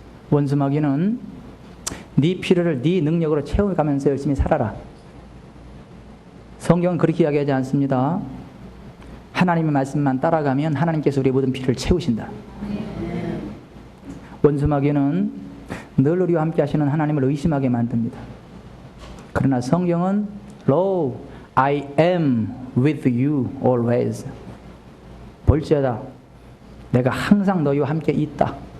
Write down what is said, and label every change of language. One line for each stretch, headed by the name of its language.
Korean: 원수마귀는 네 필요를 네 능력으로 채워가면서 열심히 살아라. 성경은 그렇게 이야기하지 않습니다. 하나님의 말씀만 따라가면 하나님께서 우리의 모든 필요를 채우신다. 원수마귀는 늘 우리와 함께 하시는 하나님을 의심하게 만듭니다. 그러나 성경은
English: Lo, I am with you always.
Korean: 볼지어다 내가 항상 너희와 함께 있다.